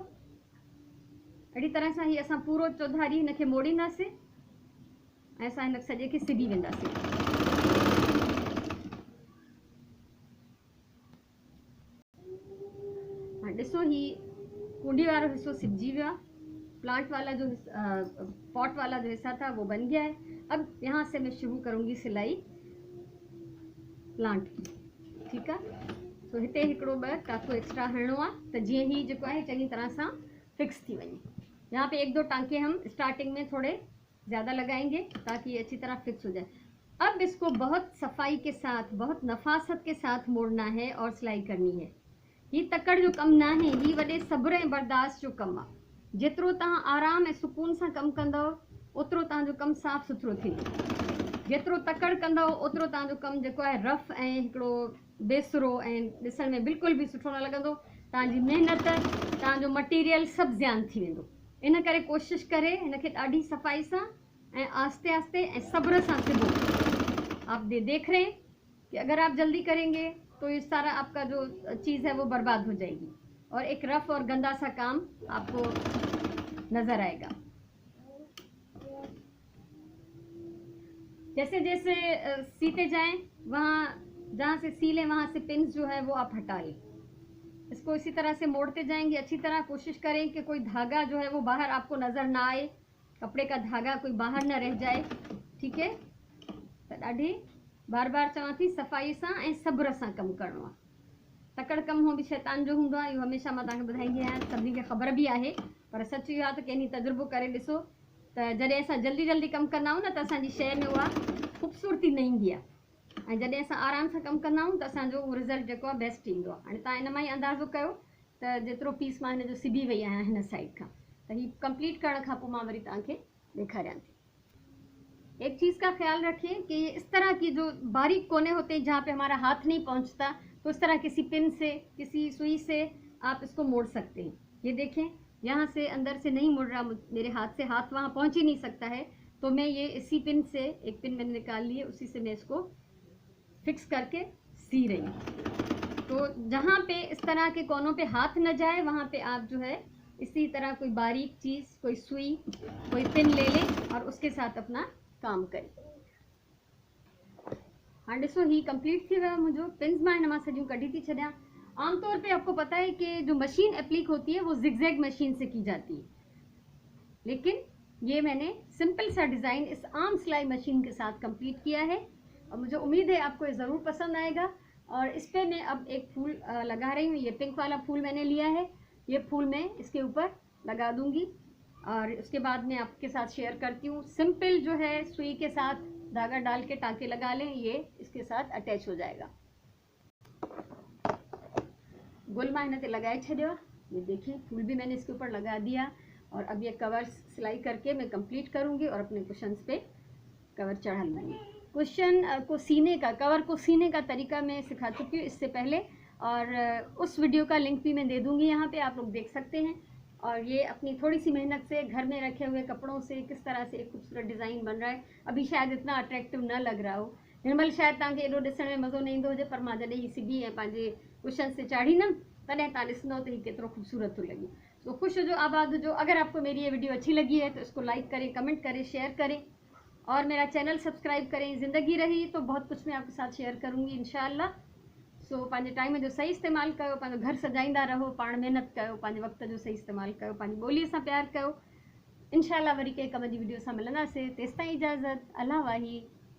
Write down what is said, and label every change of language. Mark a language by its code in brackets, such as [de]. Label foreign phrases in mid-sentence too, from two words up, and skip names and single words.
[sd] अहिड़ी तरह सां हीउ असां पूरो चौधारी हिनखे मोड़ींदासीं ऐं असां हिन सॼे खे सिबी वेंदासीं। हाणे ॾिसो, हीउ कुंडी वारो हिसो सिबजी वियो आहे। [hi] प्लांट वाला जो पॉट वाला जो हिस्सा था वो बन गया है। अब यहाँ से मैं शुरू करूँगी सिलाई प्लांट की, [sd] ठीकु आहे। सो हिते हिकिड़ो ॿ टांको एक्स्ट्रा हणणो आहे त जीअं ही जेको आहे चङी तरह सां फिक्स थी वञे। [hi] यहाँ पे 1-2 टांके हम स्टार्टिंग में थोड़े ज़्यादा लगाएंगे ताकि ये अच्छी तरह फिक्स हो जाए। अब इसको बहुत सफाई के साथ, बहुत नफासत के साथ मोड़ना है और सिलाई करनी है। [sd] ये तकड़ जो कम ना है, ये वॾे सब्र ऐं बर्दाश्त जो कम आहे। जेतिरो तव्हां आराम ऐं सुकून सां कमु कंदव ओतिरो तव्हांजो कमु साफ़ सुथरो थींदो। जेतिरो तकड़ कंदव ओतिरो तव्हांजो कमु जेको आहे रफ ऐं हिकिड़ो बेसुरो ऐं ॾिसण में बिल्कुलु बि सुठो न लॻंदो। तव्हांजी महिनत, तव्हांजो मटीरियल सभु ज़्यान थी वेंदो। इन करे कोशिशि करे हिनखे ॾाढी सफ़ाई सां ऐं आस्ते आस्ते ऐं सब्र से सिबो। [hi] आप देख रहे हैं कि अगर आप जल्दी करेंगे तो ये सारा आपका जो चीज़ है वो बर्बाद हो जाएगी और एक रफ और गंदा सा काम आपको नज़र आएगा। जैसे जैसे सीते जाएं, वहाँ जहाँ से सीलें वहाँ से पिन्स जो है वो आप हटा लें। इसको इसी तरह से मोड़ते जाएंगे। अच्छी तरह कोशिश करें कि कोई धागा जो है वो बाहर आपको नज़र ना आए, कपड़े का धागा कोई बाहर न रह जाए, ठीक है। [sd] तो ॾाढी बार बार चवां थी सफ़ाई सां ऐं सब्र सां कमु करिणो आहे। तकड़ कमु हो बि शैतान जो हूंदो आहे, इहो हमेशह मां तव्हांखे ॿुधाईंदी आहियां, सभिनी खे ख़बर बि आहे। पर सच इहो आहे त कंहिं ॾींहुं तजुर्बो करे ॾिसो त जॾहिं असां जल्दी जल्दी कमु कंदा आहियूं न त असांजी शइ में उहा ख़ूबसूरती न ईंदी आहे, ऐं जॾहिं असां आराम सां कमु कंदा आहियूं त असांजो उहो रिज़ल्ट जेको आहे बेस्ट ईंदो आहे। हाणे तव्हां इन मां ई अंदाज़ो कयो त जेतिरो पीस मां हिन जो सिबी वई आहियां हिन साइड खां, त हीअ कंप्लीट करण खां पोइ मां वरी तव्हांखे ॾेखारियां थी। [hi] एक चीज़ का ख्याल रखें कि इस तरह की जो बारीक कोने होते हैं जहाँ पे हमारा हाथ नहीं पहुँचता, तो इस तरह किसी पिन से, किसी सुई से आप इसको मोड़ सकते हैं। ये देखें, यहाँ से अंदर से नहीं मुड़ रहा, मेरे हाथ से हाथ वहाँ पहुँच ही नहीं सकता है, तो मैं ये इसी पिन से, एक पिन मैंने निकाल ली है, उसी से मैं इसको फिक्स करके सी रही हूँ। तो जहाँ पे इस तरह के कोनों पे हाथ न जाए वहाँ पे आप जो है इसी तरह कोई बारीक चीज़, कोई सुई, कोई पिन ले लें और उसके साथ अपना काम करें। [sd] हाँ ॾिसो ही कंप्लीट थी वियो मुंहिंजो। पिन्स मां हिन मां सॼियूं कढी थी छॾियां। [hi] आमतौर पे आपको पता है कि जो [en] machine appliqué [hi] होती है वो [en] zigzag machine [hi] से की जाती है, लेकिन ये मैंने सिंपल सा डिज़ाइन इस आम सिलाई मशीन के साथ कंप्लीट किया है और मुझे उम्मीद है आपको ये ज़रूर पसंद आएगा। और इस पर मैं अब एक फूल लगा रही हूँ। ये पिंक वाला फूल मैंने लिया है, ये फूल मैं इसके ऊपर लगा दूँगी और उसके बाद मैं आपके साथ शेयर करती हूँ। सिंपल जो है सुई के साथ धागा डाल के टाँके लगा लें, ये इसके साथ अटैच हो जाएगा। [sd] गुलमा हिन ते लगाए छॾियो। [hi] ये देखिए फूल भी मैंने इसके ऊपर लगा दिया और अब ये कवर सिलाई करके मैं कंप्लीट करूँगी और अपने कुशन्स पे कवर चढ़ा लूँगी। कुशन को सीने का, कवर को सीने का तरीका मैं सिखा चुकी हूँ इससे पहले और उस वीडियो का लिंक भी मैं दे दूँगी, यहाँ पे आप लोग देख सकते हैं। और ये अपनी थोड़ी सी मेहनत से घर में रखे हुए कपड़ों से किस तरह से एक खूबसूरत डिज़ाइन बन रहा है। अभी शायद इतना अट्रैक्टिव न लग रहा हो, [sd] निर्मल शायद तव्हांखे एॾो ॾिसण में मज़ो न ईंदो हुजे, पर मां जॾहिं ही सिबी ऐं पंहिंजे कुशन से चाढ़ींदमि तॾहिं तव्हां ॾिसंदव त हीउ केतिरो खूबसूरत थो लॻे। तो ख़ुश हुजो, आबाद हुजो। [hi] अगर आपको मेरी ये वीडियो अच्छी लगी है तो इसको लाइक करें, कमेंट करें, शेयर करें और मेरा चैनल सब्सक्राइब करें। ज़िंदगी रही तो बहुत कुछ मैं आपके साथ शेयर करूँगी इंशाअल्लाह। [sd] सो पंहिंजे टाइम जो सही इस्तेमालु कयो, पंहिंजो घर सजाईंदा रहो, पाण महिनत कयो, पंहिंजे वक़्त जो सही इस्तेमालु कयो, पंहिंजी ॿोलीअ सां प्यारु कयो। इंशाअल्लाह वरी कंहिं कम जी वीडियो सां मिलंदासीं। तेसिताईं इजाज़त, अल्लाह वाही।